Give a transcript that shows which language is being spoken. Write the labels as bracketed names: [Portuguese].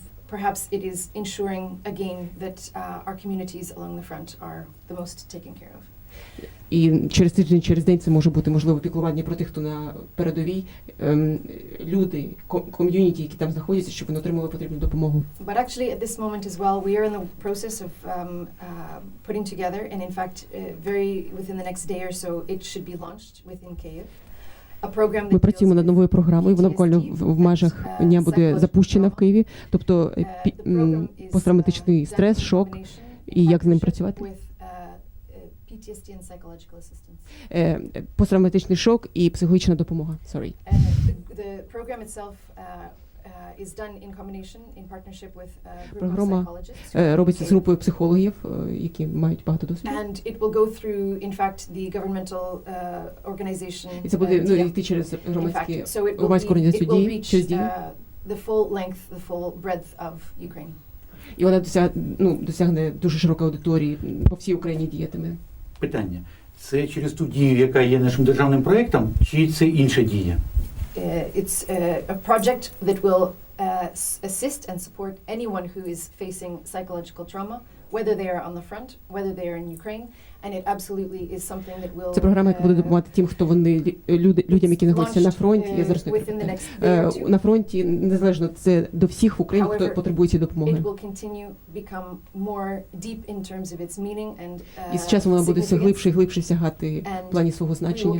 [English] perhaps it is ensuring again that our communities along the front are the most taken care of. [Ukrainian] І через тиждень, через день це може бути, можливо, піклування про тих, хто на передовій, люди, ком'юніті, які там знаходяться, щоб вони отримали потрібну допомогу. [English] But actually at this moment as well, we are in the process of putting together, and in fact, very within the next day or so, it should be launched within Kyiv. [Ukrainian] Ми працюємо над новою програмою, вона буквально в межах дня буде запущена в Києві, тобто посттравматичний стрес, шок, і як з ним працювати. [English] PTSD and psychological assistance. [Ukrainian] Посттравматичний шок і психологічна допомога. [English] Sorry. The program itself is done in combination in partnership with a group of [Ukrainian] Програма [English] psychologists. [Ukrainian] робиться з групою психологів, які мають багато досвіду. [English] And it will go through, in fact, the governmental organization. [Ukrainian] І це буде йти через громадську організацію дії, через дії. [English] The full length, the full breadth of Ukraine. [Ukrainian] І вона досягне дуже широкої аудиторії, по всій Україні діятиме. Питання. Це через ту дію, яка є нашим державним проєктом, чи це інша дія? [English] It's a project that will assist and support anyone who is facing psychological trauma, whether they are on the front, whether they are in Ukraine, and it absolutely is something that will. [Ukrainian] Це програма, яка буде допомагати тим, хто вони людям, які знаходяться на фронті. Я зараз на фронті, незалежно це до всіх в Україні, хто потребує цієї допомоги. [English] It will continue become more deep in terms of its meaning and. [Ukrainian] І з часом вона буде все глибше і глибше сягати в плані свого значення.